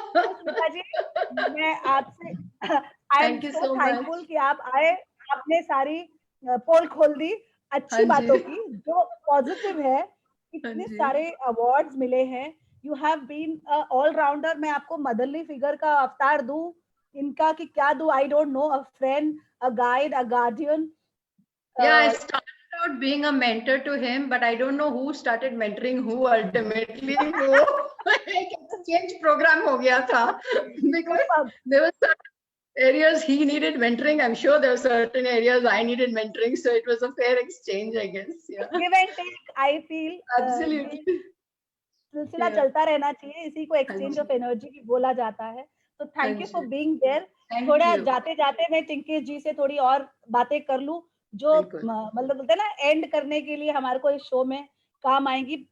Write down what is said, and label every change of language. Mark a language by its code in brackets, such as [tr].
[hi] स्मिता जी, मैं आपसे [en] I am so thankful [hi] कि आप आए, आपने सारी पोल खोल दी अच्छी बातों की, जो पॉजिटिव है। इतने सारे अवार्ड्स मिले हैं, [en] You have been all rounder. [hi] मैं आपको मदरली फिगर का अवतार दूं इनका कि क्या दूं, [en] I don't know, a friend, a guide, a guardian. Yeah, I started out being a mentor to him, but I don't know who started mentoring who ultimately. [hi] वो एक [en] exchange program [hi] हो गया था, [en] because there were certain areas he needed mentoring. I'm sure there were certain areas I needed mentoring, so it was a fair exchange, I guess. Yeah. Give and take, I feel. Absolutely. [hi] सिलसिला चलता रहना चाहिए, इसी को exchange of energy भी बोला जाता है। तो [en] Thank you for being there. [hi] थोड़ा जाते जाते मैं टिंकेश जी से थोड़ी और बातें कर लूं, जो मतलब बोलते हैं ना, एंड करने के लिए हमारे को इस शो में काम आएंगी।